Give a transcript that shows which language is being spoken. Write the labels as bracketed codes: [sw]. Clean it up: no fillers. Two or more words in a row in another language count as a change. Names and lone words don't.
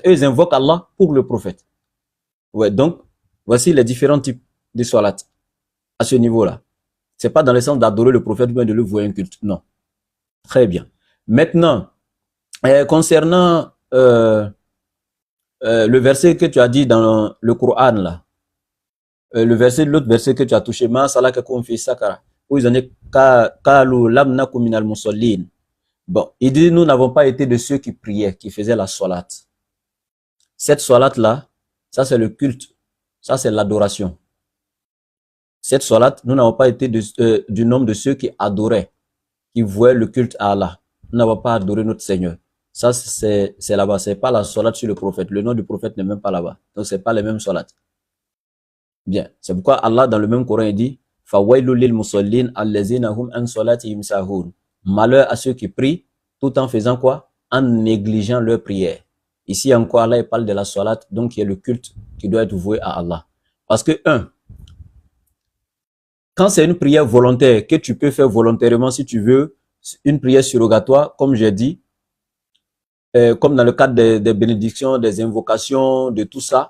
[fr] Eux, ils invoquent Allah pour le prophète. Ouais, donc, voici les différents types de salat à ce niveau-là. C'est pas dans le sens d'adorer le prophète, mais de le vouer un culte. Non. Très bien. Maintenant, concernant le verset que tu as dit dans le Coran, là, l'autre verset que tu as touché, [ar] ما سلككم في سقر, [fr] où ils ont dit [ar] قالوا لم نك من المصلين. [fr] Bon, il dit nous n'avons pas été de ceux qui priaient, qui faisaient la salat. Cette salat là, ça c'est le culte, ça c'est l'adoration. Cette salat, nous n'avons pas été du nombre de ceux qui adoraient, qui vouaient le culte à Allah. Nous n'avons pas adoré notre Seigneur. Ça c'est là-bas, c'est pas la salat sur le prophète. Le nom du prophète n'est même pas là-bas. Donc c'est pas les mêmes salats. Bien, c'est pourquoi Allah dans le même Coran il dit [ar] فويل للمصلين الذين هم عن صلاتهم ساهون. [fr] Malheur à ceux qui prient tout en faisant quoi? En négligeant leur prière. Ici encore Allah il parle de la salat, donc il y a le culte qui doit être voué à Allah. Parce que quand c'est une prière volontaire que tu peux faire volontairement si tu veux, une prière surrogatoire comme j'ai dit, comme dans le cadre des bénédictions, des invocations, de tout ça.